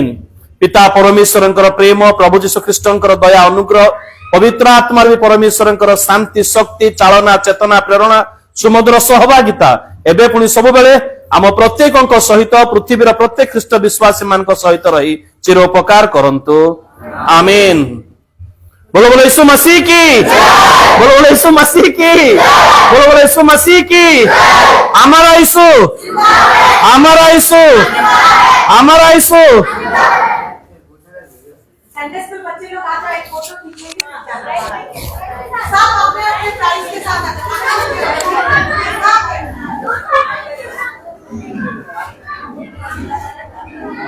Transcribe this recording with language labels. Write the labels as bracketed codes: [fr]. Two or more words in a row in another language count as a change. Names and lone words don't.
[or] ପିତା ପରମେଶ୍ୱରଙ୍କର ପ୍ରେମ, ପ୍ରଭୁ ଯୀଶୁ ଖ୍ରୀଷ୍ଟଙ୍କର ଦୟା, ଅନୁଗ୍ରହ, ପବିତ୍ର ଆତ୍ମାର ବି ପରମେଶ୍ୱରଙ୍କର ଶାନ୍ତି, ଶକ୍ତି, ଚାଳନା, ଚେତନା, ପ୍ରେରଣା, ସୁମଧୁର ସହଭାଗିତା ଏବେ ପୁଣି ସବୁବେଳେ ଆମ ପ୍ରତ୍ୟେକଙ୍କ ସହିତ, ପୃଥିବୀର ପ୍ରତ୍ୟେକ ଖ୍ରୀଷ୍ଟ ବିଶ୍ୱାସୀ ମାନଙ୍କ ସହିତ ରହି ଚିର ଉପକାର କରନ୍ତୁ, ଆମେନ। [hi] बोलो बोलो यीशु मसीह की, बोलो बोलो यीशु मसीह की, बोलो बोलो यीशु मसीह की। हमारा यीशु, हमारा यीशु, हमारा यीशु। [en] Sunday school [hi] बच्चे लोग आ जाओ, एक फोटो खींचेंगे सब अपने अपने प्राइस के साथ आ जाओ।